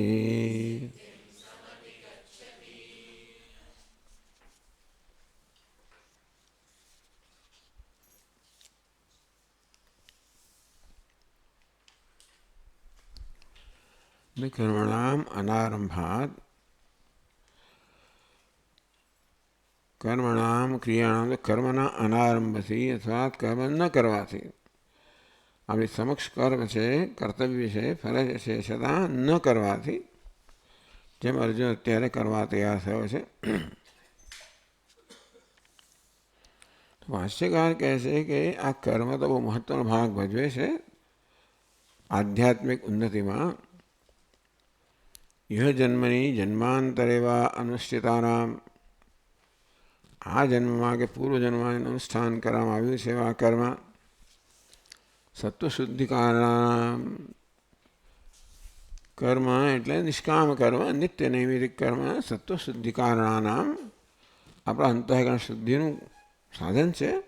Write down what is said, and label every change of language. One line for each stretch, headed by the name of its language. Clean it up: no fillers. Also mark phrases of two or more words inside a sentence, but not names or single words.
Sanskrit: न कर्मणाम अनारंभात् कर्मणाम क्रियाणाम कर्मना अनारंभથી अर्थात कर्म न
Gujarati: કરવાથી આપણી સમક્ષ કર્મ છે કર્તવ્ય છે ફરજ છે છતાં ન કરવાથી જેમ અર્જુન અત્યારે કરવા તૈયાર થયો છે તો ભાષ્યકાર કહે છે કે આ કર્મ તો બહુ મહત્વનો ભાગ ભજવે છે આધ્યાત્મિક ઉન્નતિમાં।
Sanskrit: यह जन्मनि जन्मांतरे वा अनुष्ठितानाम आ जन्म के पूर्व जन्म अनुष्ठान
Gujarati: કરવામાં આવ્યું છે આ
Sanskrit: કર્મ સત્વશુદ્ધિ કારણામ
Gujarati: કર્મ એટલે નિષ્કામ કર્મ નિત્ય નૈમિતિક કર્મ
Sanskrit: સત્વશુદ્ધિ કારણાનામ
Gujarati: આપણા અંતઃકરણ શુદ્ધિનું સાધન છે।